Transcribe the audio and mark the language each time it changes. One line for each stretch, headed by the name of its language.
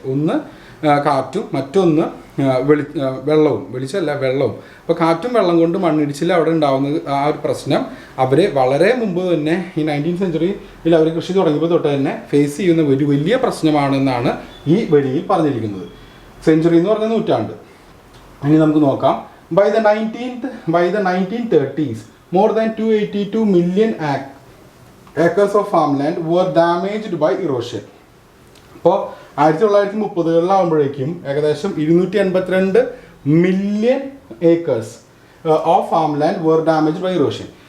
Malayalam: ഒന്ന് കാറ്റും, മറ്റൊന്ന് വെള്ളവും. അപ്പോൾ കാറ്റും വെള്ളം കൊണ്ട് മണ്ണിടിച്ചിൽ അവിടെ ഉണ്ടാകുന്നത്, ആ ഒരു പ്രശ്നം അവരെ വളരെ മുമ്പ് തന്നെ ഈ 19th century അവർ കൃഷി തുടങ്ങിയപ്പോൾ തൊട്ട് തന്നെ ഫേസ് ചെയ്യുന്ന ഒരു വലിയ പ്രശ്നമാണെന്നാണ് ഈ വരിയിൽ പറഞ്ഞിരിക്കുന്നത്. സെഞ്ചുറി എന്ന് പറഞ്ഞ നൂറ്റാണ്ട്. ഇനി നമുക്ക് നോക്കാം.
English: By the 1930s more than 282 million acres of farmland were damaged by erosion.
Malayalam: അപ്പോൾ 1930-കളിലാകുമ്പോഴേക്കും ഏകദേശം
English: 282 million acres of farm land were damage by erosion.